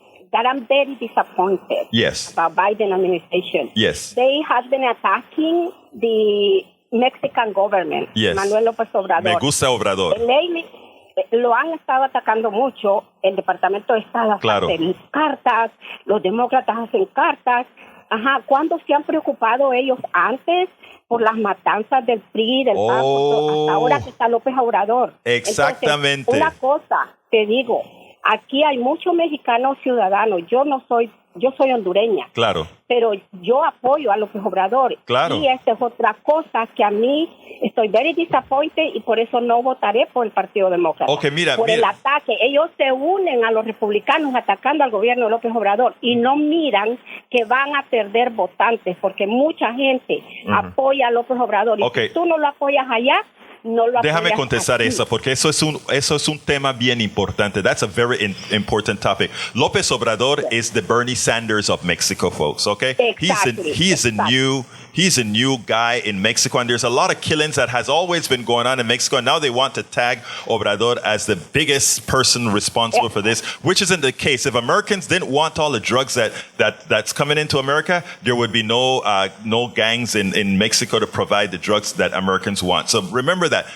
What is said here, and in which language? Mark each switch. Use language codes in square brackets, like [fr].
[en] That I'm very disappointed about Biden administration. Yes. They have been attacking the Mexican government, Manuel López Obrador. [es] Me gusta Obrador. Lo han estado atacando mucho. El Departamento de Estado hace cartas, los demócratas hacen cartas. Ajá, ¿cuándo se han preocupado ellos antes por las matanzas del PRI, del PAN, hasta ahora que está López Obrador? Exactamente. Entonces, una cosa te digo, aquí hay muchos mexicanos ciudadanos. Yo soy hondureña. Claro. Pero yo apoyo a López Obrador. Claro. Y esta es otra cosa que a mí estoy [en] very disappointed [es] y por eso no votaré por el Partido Demócrata. Okay, mira. El ataque. Ellos se unen a los republicanos atacando al gobierno de López Obrador y no miran que van a perder votantes porque mucha gente apoya a López Obrador. Y si tú no lo apoyas allá, no lo Déjame contestar aquí. eso, porque eso es un tema bien importante. [en] That's a very important topic. López Obrador is the Bernie Sanders of Mexico, folks, okay? Exactly. He's a new guy in Mexico, and there's a lot of killings that has always been going on in Mexico, and now they want to tag Obrador as the biggest person responsible for this, which isn't the case. If Americans didn't want all the drugs that's coming into America, there would be no gangs in Mexico to provide the drugs that Americans want. So remember that.